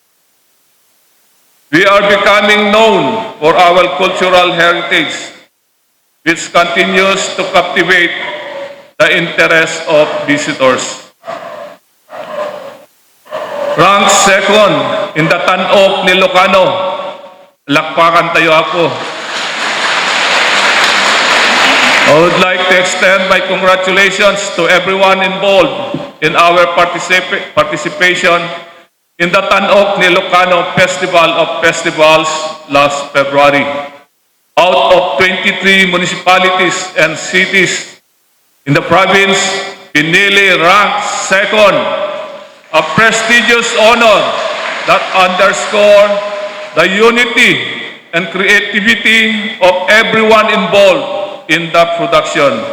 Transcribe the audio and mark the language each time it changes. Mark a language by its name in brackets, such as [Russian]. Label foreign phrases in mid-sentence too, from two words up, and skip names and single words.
[English] We are becoming known for our cultural heritage, which continues to captivate the interest of visitors. Ranked second in the Tan-Ok ni Ilocano. [Iloko] Lakpakan tayo ako. [English] I would like to extend my congratulations to everyone involved in our participation in the Tan-Ok ni Ilocano Festival of Festivals last February. Out of 23 municipalities and cities in the province, Pinili ranked second, a prestigious honor that underscores the unity and creativity of everyone involved in the production.